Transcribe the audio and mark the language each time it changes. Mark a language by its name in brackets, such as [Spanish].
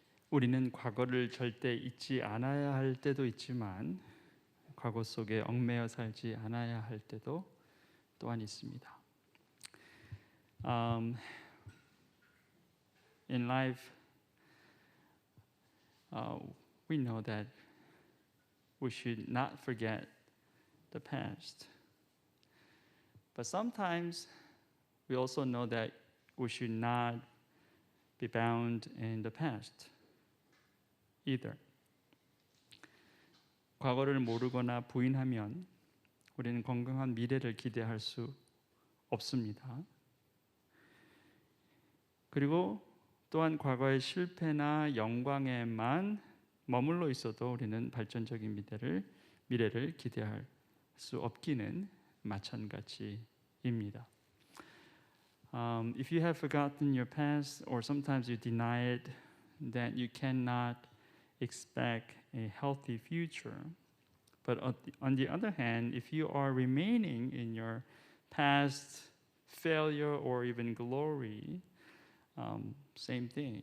[Korean] 우리는 과거를 절대 잊지 않아야 할 때도 있지만 과거 속에 얽매여 살지 않아야 할 때도 또한 있습니다. [English] In life, we know that we should not forget the past. But sometimes we also know that we should not be bound in the past either. [Korean] 과거를 모르거나 부인하면 우리는 건강한 미래를 기대할 수 없습니다. 그리고 또한 과거의 실패나 영광에만 머물러 있어도 우리는 발전적인 미래를 기대할 수 없기는 마찬가지입니다. [English] If you have forgotten your past or sometimes you deny it, then you cannot expect a healthy future. But on the other hand, if you are remaining in your past failure or even glory, same thing.